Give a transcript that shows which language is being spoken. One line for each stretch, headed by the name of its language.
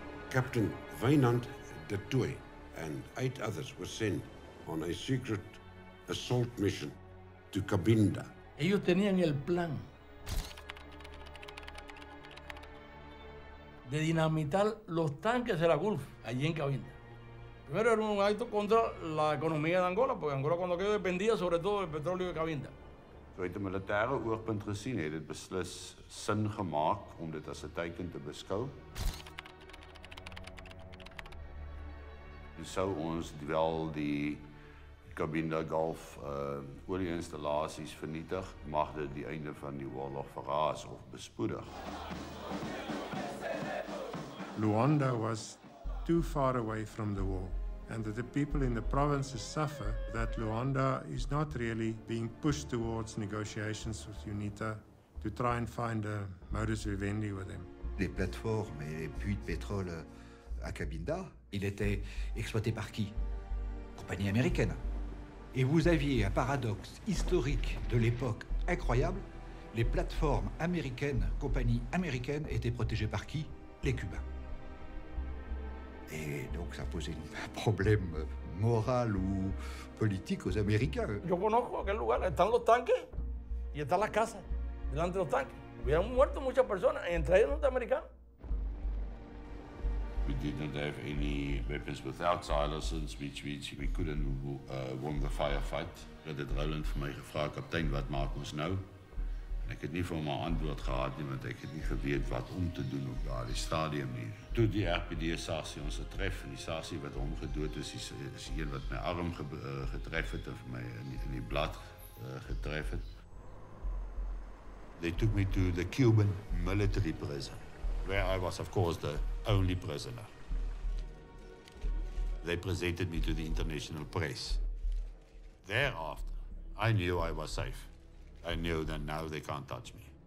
English: Captain Wynand du Toit and 8 others were sent on a secret assault mission to Cabinda.
Spanish: Ellos tenían el plan de dinamitar los tanques de la Gulf allí en Cabinda. Primero era un acto contra la economia de Angola, porque Angola cuando quedó dependía sobre todo del petróleo de Cabinda.
Afrikaans: So uit 'n militêre oogpunt gesien het dit beslis sin gemaak om dit as 'n teiken te beskou. En sou ons wel die Cabinda Gulf olie-installasies vernietig, mag dit die einde van die oorlog verraas of bespoedig.
English: Luanda was too far away from the war, and that the people in the provinces suffer that Luanda is not really being pushed towards negotiations with UNITA to try and find a modus vivendi with them.
French: Les plateformes et les puits de pétrole à Cabinda, il était exploité par qui? Compagnie américaine. Et vous aviez un paradoxe historique de l'époque incroyable. Les plateformes américaines, compagnies américaines, étaient protégées par qui? Les Cubains. Et donc ça posait un problème moral ou politique aux Américains.
Spanish: Yo conozco aquel lugar, están los tanques y están las casas delante de los tanques. Hubieran muerto muchas personas, entre ellos norteamericanos.
English: We didn't have any weapons without silencers, which means we couldn't win the firefight.
Afrikaans: Dat het Roland vir my gevra, kaptein, wat maak ons nou? En ek het nie vir hom 'n antwoord gehad nie, want ek het nie geweet wat om te doen op daardie stadium nie. Toe die RPD-sarsie ons getref, en die sarsie wat hom gedood is een wat my arm getref het, en vir my in die blad getref het.
English: They took me to the Cuban military prison, where I was, of course, the only prisoner. They presented me to the international press. Thereafter, I knew I was safe. I knew that now they can't touch me.